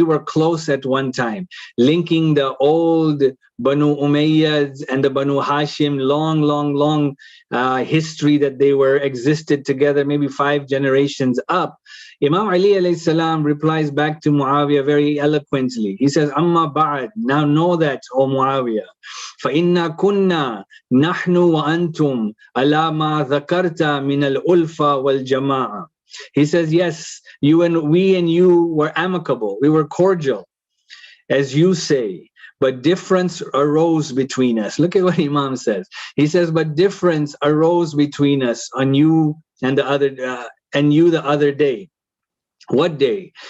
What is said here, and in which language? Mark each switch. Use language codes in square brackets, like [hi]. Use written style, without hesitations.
[en] We were close at one time, linking the old Banu Umayyads and the Banu Hashim, long history that they were existed together, maybe 5 generations up. Imam Ali alayhi salam replies back to Muawiyah very eloquently. He says, Amma ba'ad, now know that, O Muawiyah, [ar] فَإِنَّا كُنَّا نَحْنُ وَأَنْتُمْ عَلَى مَا ذَكَرْتَ مِنَ الْأُلْفَةِ وَالْجَمَاعَةِ. [en] He says, yes, we and you were amicable, we were cordial, as you say, but difference arose between us. Look at what Imam says. He says, but difference arose between us on you and you the other day. What day?